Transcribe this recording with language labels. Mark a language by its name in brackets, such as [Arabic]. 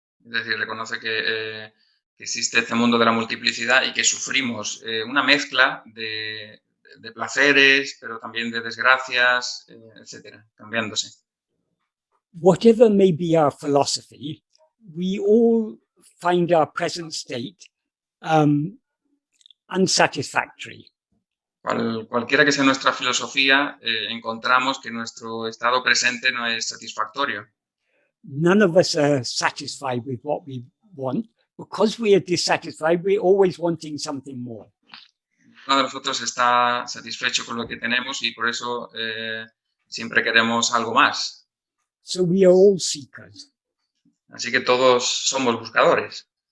[Spanish] Es decir, reconoce que existe este mundo de la multiplicidad y que sufrimos una mezcla de placeres, pero también de desgracias, etcétera, cambiándose. [English] Whatever may be our philosophy, we all find our present state unsatisfactory. [Spanish] Cualquiera que sea nuestra filosofía, encontramos que nuestro estado presente no es satisfactorio. [English] None of us are satisfied with what we want. Because we are dissatisfied, we're always wanting something more. [Spanish] Uno de nosotros está satisfecho con lo que tenemos y por eso siempre queremos algo más. [English] So we are all seekers. [Spanish] Así que todos somos buscadores.